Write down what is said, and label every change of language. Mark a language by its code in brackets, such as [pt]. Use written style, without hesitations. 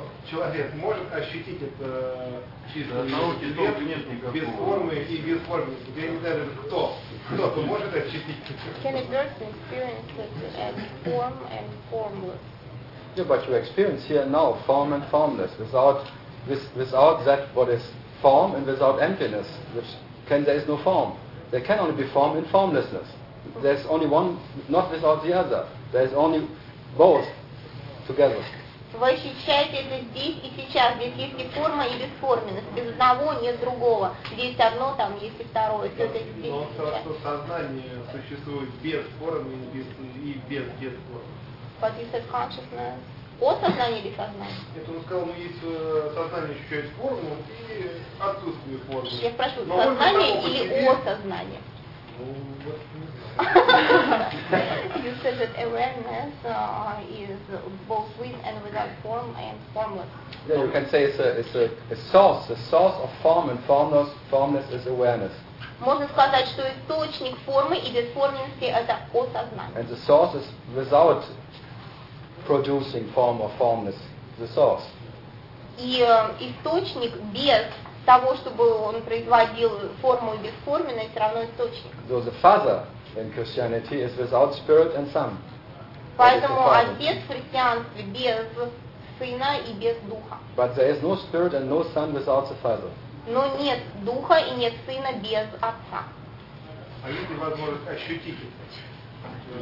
[ru] Человек может ощутить это чистое, без формы и без формы. Я не знаю, кто может ощутить это. [en] Can a person experience it as form and formless? Yeah, but you experience here now form and formless, without that what is form and without emptiness. There can only be form in formlessness. There's only one, not without the other. There's only both together. [ru] Вы ощущаете это здесь и сейчас, здесь есть и форма, и бесформенность. Без одного нет другого. Здесь одно, там есть и второе. Это, здесь, но он сказал, что сознание существует без формы и без формы. [en] But you said consciousness. [ru] О сознании или сознание? Это он сказал, ну есть сознание, ощущает форму и отсутствие формы. Я спрашиваю, сознание или о сознании? [en] You said that awareness is both with and without form and formless. Yeah, you can say it's a source of form, and formless is awareness. [ru] Можно сказать, что источник формы и бесформенности – это осознание. [en] And the source is without producing form or formless. The source. [ru] И источник без того, чтобы он производил форму и бесформенность, все равно источник. [en] So the father in Christianity is without spirit and son. [ru] Поэтому отец в христианстве без сына и без духа. [en] But there is no spirit and no son without the father. [ru] Но нет духа и нет сына без отца. А есть ли возможность ощутить это?